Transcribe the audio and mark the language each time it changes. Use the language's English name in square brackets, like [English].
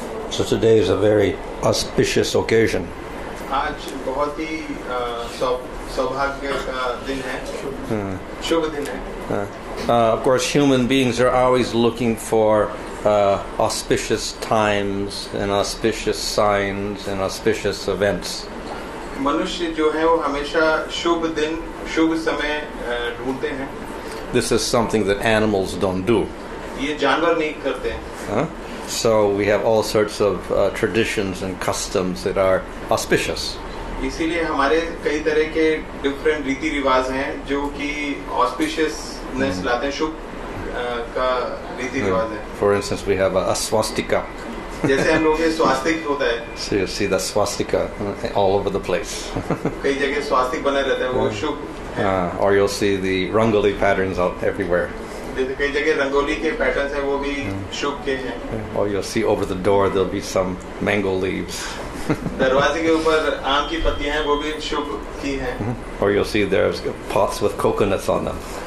[English] So today is a very auspicious occasion. [Hindi] आज बहुत ही सौभाग्य का दिन है, शुभ दिन है. [English] Of course, human beings are always looking for auspicious times and auspicious signs and auspicious events. [Hindi] मनुष्य जो है वो हमेशा शुभ दिन, शुभ समय ढूंढते हैं. [English] This is something that animals don't do. [Hindi] ये जानवर नहीं करते. [English] So we have all sorts of traditions and customs that are auspicious. [Hindi] इसीलिए हमारे कई तरह के डिफरेंट रीति रिवाज हैं जो कि ऑस्पिशियसनेस लाते हैं, शुभ का रीति रिवाज है. [English] For instance, we have a swastika. [Hindi] जैसे हम लोग ये स्वास्तिक होता है. [English] So you see the swastika all over the place. [Hindi] कई जगह स्वास्तिक बना रहता है, वो शुभ. [English] Or you'll see the rangoli patterns out everywhere. [Hindi] जैसे कई जगह रंगोली के पैटर्न्स हैं, वो भी शुभ के हैं. [English] Or you'll see over the door there'll be some mango leaves. [Hindi] दरवाजे के ऊपर आम की पत्तियां हैं, वो भी शुभ की हैं. [English] Or you'll see there's pots with coconuts on them.